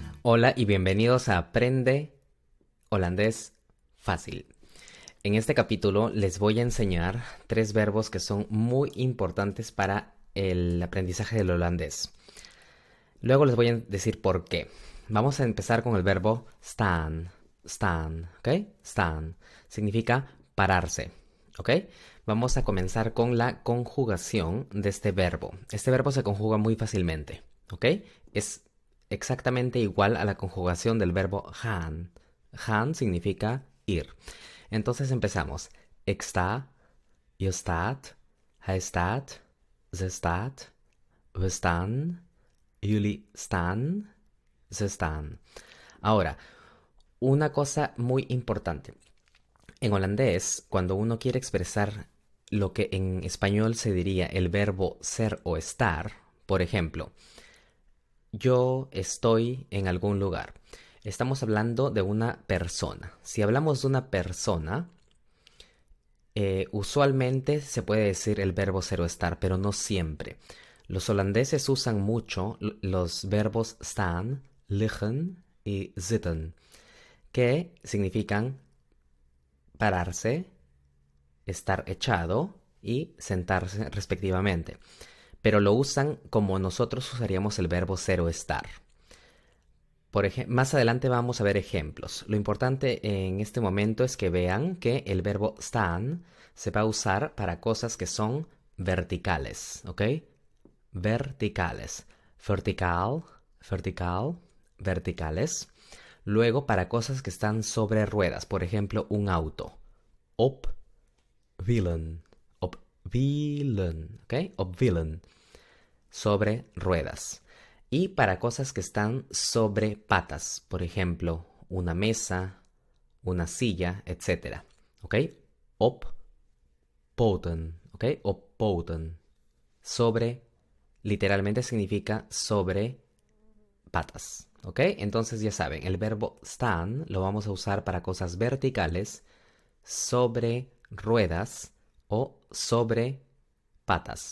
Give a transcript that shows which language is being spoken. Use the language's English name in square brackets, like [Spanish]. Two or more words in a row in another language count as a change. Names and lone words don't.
[Spanish] Hola y bienvenidos a Aprende Holandés Fácil. En este capítulo les voy a enseñar tres verbos que son muy importantes para el aprendizaje del holandés. Luego les voy a decir por qué. Vamos a empezar con el verbo staan. Staan, ¿ok? Staan significa pararse, ¿ok? Vamos a comenzar con la conjugación de este verbo. Este verbo se conjuga muy fácilmente, ¿ok? Es exactamente igual a la conjugación del verbo gaan. Gaan significa ir. Entonces empezamos. [Dutch] Ik sta, je staat, hij staat, ze staat, we staan, jullie staan, ze staan. [Spanish] Ahora, una cosa muy importante. En holandés, cuando uno quiere expresar lo que en español se diría el verbo ser o estar, por ejemplo, yo estoy en algún lugar. Estamos hablando de una persona. Si hablamos de una persona, usualmente se puede decir el verbo ser o estar, pero no siempre. Los holandeses usan mucho los verbos [Dutch] staan, liggen [Spanish] y zitten, que significan pararse, estar echado y sentarse respectivamente. Pero lo usan como nosotros usaríamos el verbo ser o estar. Más adelante vamos a ver ejemplos. Lo importante en este momento es que vean que el verbo staan se va a usar para cosas que son verticales, ¿ok? Verticales. Vertical, vertical, verticales. Luego para cosas que están sobre ruedas, por ejemplo, un auto. [Dutch] Op wielen, op wielen, ¿ok? Op wielen, [Spanish] sobre ruedas. Y para cosas que están sobre patas, por ejemplo, una mesa, una silla, etc. [Dutch] ¿Ok? Op poten, ¿ok? Op poten. [Spanish] Sobre, literalmente significa sobre patas, ¿ok? Entonces ya saben, el verbo staan lo vamos a usar para cosas verticales, sobre ruedas o sobre patas.